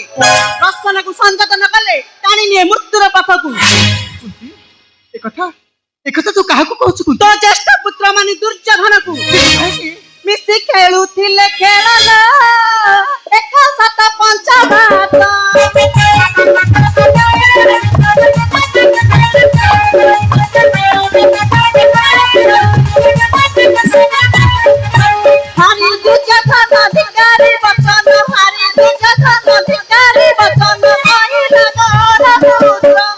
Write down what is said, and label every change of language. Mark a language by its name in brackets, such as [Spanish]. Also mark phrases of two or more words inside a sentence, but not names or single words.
[Odia] ରସନକୁ ସଂଯୋଗ ନ କଲେ ଟାଣି ନିଏ ମୃତ୍ୟୁର ପାଖକୁ। ଏକଥା ତୁ କାହାକୁ କହୁଛୁ? ତୋ ଜ୍ୟେଷ୍ଠ ପୁତ୍ର ମାନେ ଦୁର୍ଯ୍ୟୋଧନକୁ। ମିଶି ଖେଳୁଥିଲେ ଖେଳନା ଏକ ସାତ ପଞ୍ଚଭାତ। ହାରି ଦୁର୍ଯ୍ୟୋଧନ ଧିକାରି ବଚନ, ହାରି ଦୁର୍ଯ୍ୟୋଧନ ଧିକାରି ବଚନ କହିଲା ଗଣପୁତ୍ର।